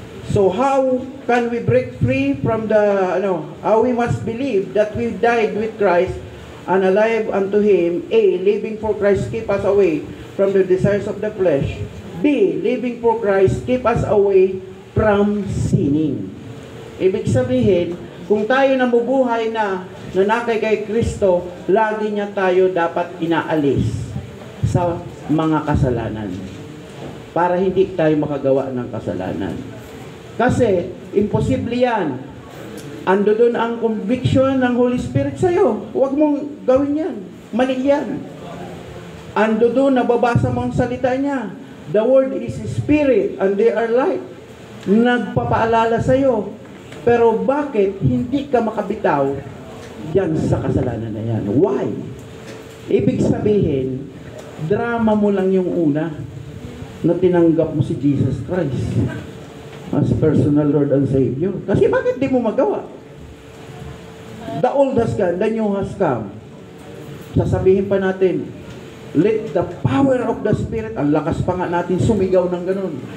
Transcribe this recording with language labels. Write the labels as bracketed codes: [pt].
[en] So how can we break free from the, how we must believe that we died with Christ and alive unto Him. A. Living for Christ keep us away from the desires of the flesh. B. Living for Christ keep us away from sinning. [tl] Ibig sabihin, kung tayo namubuhay na nanakay kay Kristo, lagi niya tayo dapat inaalis sa mga kasalanan para hindi tayo makagawa ng kasalanan. Kasi, imposible yan. Ando doon ang conviction ng Holy Spirit sa'yo. Huwag mong gawin yan. Mali yan. Ando doon, nababasa mo ang salita niya. [en] The Word is Spirit and they are light. [tl] Nagpapaalala sa'yo. Pero bakit hindi ka makabitaw yan sa kasalanan na yan? Why? Ibig sabihin, drama mo lang yung una na tinanggap mo si Jesus Christ [en] as personal Lord and Savior. [tl] Kasi bakit di mo magawa? [en] The old has gone, the new has come. [tl] Sasabihin pa natin, [en] let the power of the Spirit, [tl] ang lakas pa nga natin sumigaw ng ganun.